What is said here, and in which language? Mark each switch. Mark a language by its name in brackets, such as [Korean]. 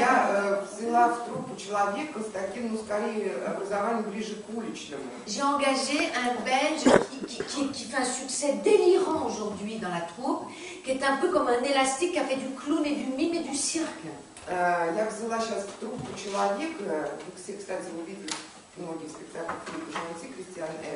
[Russian] Я взяла в труппу человека с таким, ну, скорее, образованием ближе к уличному. [French] J'ai engagé un Belge qui fait un succès délirant aujourd'hui dans la troupe, qui est un peu comme un élastique, qui a fait du clown et du mime et du cirque. [Russian] Я взяла сейчас в труппу человека, вы все, кстати, увидели многие спектакли Жанти Кристиан